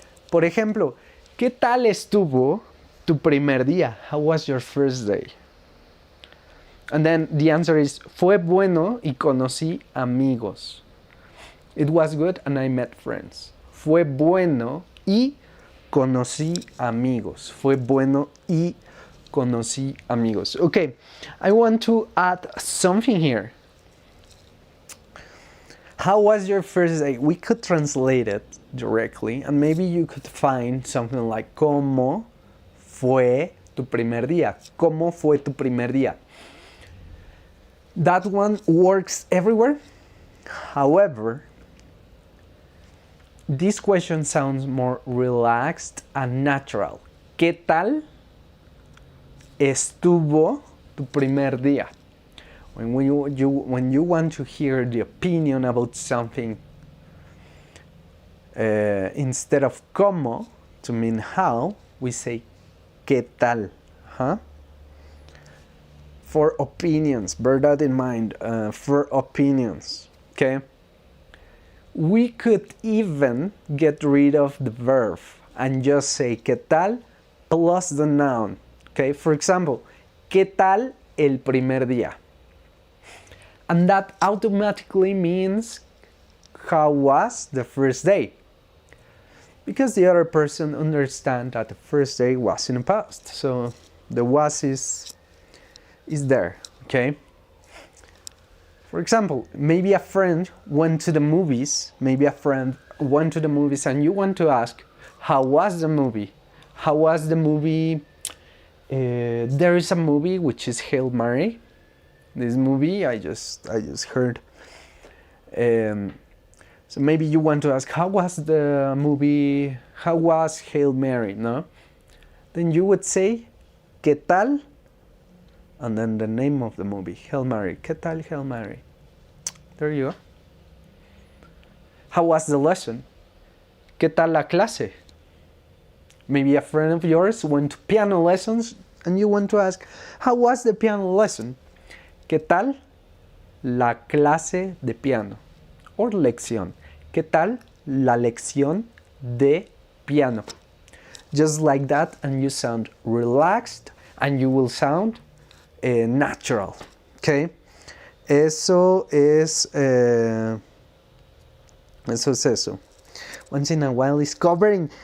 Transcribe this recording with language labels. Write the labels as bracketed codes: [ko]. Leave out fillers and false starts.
[es] Por ejemplo, ¿qué tal estuvo tu primer día? [en] How was your first day? And then the answer is, [es] fue bueno y conocí amigos. [en] It was good and I met friends. [es] Fue bueno y conocí amigos. Fue bueno y conocí amigos. [en] Okay, I want to add something here. How was your first day? We could translate it directly and maybe you could find something like [es] ¿Cómo fue tu primer día? ¿Cómo fue tu primer día? [en] That one works everywhere. However, this question sounds more relaxed and natural. [es] ¿Qué tal estuvo tu primer día? [en] When you want to hear the opinion about something, instead of ¿cómo to mean how, we say [es] ¿qué tal? [en] Huh? For opinions, bear that in mind. For opinions, okay? We could even get rid of the verb and just say [es] ¿qué tal? [en] Plus the noun, okay? For example, [es] ¿qué tal el primer día? [en] And that automatically means how was the first day? Because the other person understands that the first day was in the past. So the was is there, okay? For example, maybe a friend went to the movies, and you want to ask, how was the movie? How was the movie? There is a movie which is Hail Mary. This movie I just heard. So maybe you want to ask, how was the movie? How was Hail Mary? No? Then you would say, [es] ¿qué tal? [en] And then the name of the movie, Hail Mary. [es] ¿Qué tal Hail Mary? [en] There you go. How was the lesson? [es] ¿Qué tal la clase? [en] Maybe a friend of yours went to piano lessons and you want to ask, how was the piano lesson? [es] ¿Qué tal la clase de piano? Or lección. ¿Qué tal la lección de piano? [en] Just like that, and you sound relaxed and you will sound natural. Okay? [es] Eso es eso. [en] Once in a while is covering.